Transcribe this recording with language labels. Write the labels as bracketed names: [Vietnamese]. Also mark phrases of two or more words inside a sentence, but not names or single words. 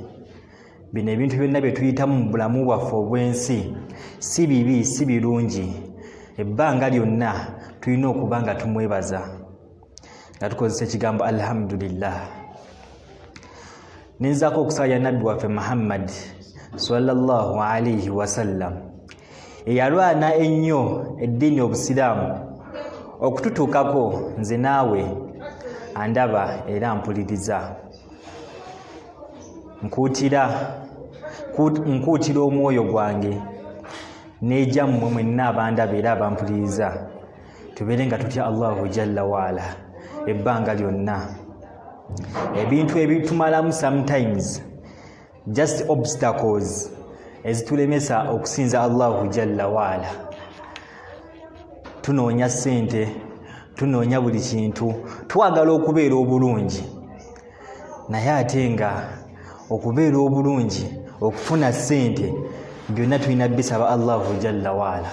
[Ganda] Bino ebintu byonna bye tuyitamu mu bulamu bwaffe obw'ensi si bibi si birungi. Ebbanga lyonna tulina okuba nga tumwebaza nga tukozesa ekigambo alhamdulillah. Ninzaako okusaya nabbi waffe Muhammad [Arabic] صلى الله عليه وسلم [Ganda] eyalwana ennyo eddiini obusiraamu okututuukako nze naawe andaba era mpuliriza. Nkuutira omwoyo gwange n'egyammwe mwenna abandaba era abampuliriza tubeere nga tutya [Arabic] الله جل وعلا [Ganda] ebbanga lyonna. Ebintu ebitumalamu [English] sometimes just obstacles [Ganda] ezitulemesa okusinza [Arabic] الله جل وعلا. [Ganda] Tunoonya ssente, tunoonya buli kintu, twagala okubeera obulungi, naye ate nga okubeera obulungi, okufuna ssente byonna tulina bisaba [Arabic] الله جل وعلا.